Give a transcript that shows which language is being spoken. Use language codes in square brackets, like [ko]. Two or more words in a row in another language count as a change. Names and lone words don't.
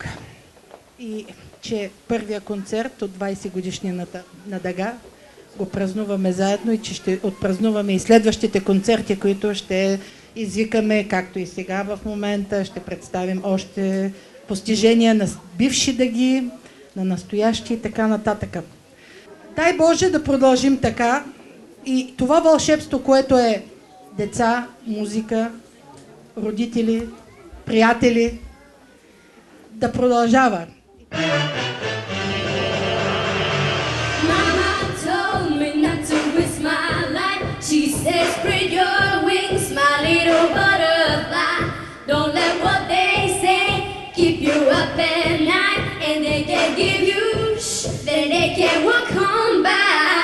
[bg] И че първия концерт от 20 годишнината на Дага го празнуваме заедно и че ще отпразнуваме и следващите концерти, които ще извикаме, както и сега в момента, ще представим още постижения на бивши дъги, на настоящи и така нататък. Дай Боже да продължим така и това вълшебство, което е деца, музика, родители, приятели, да продължава. [en] Mama told me not to waste my life. She said, spread your wings, my little butterfly. Don't let what they say keep you up at night. And they can give you then they can walk on by.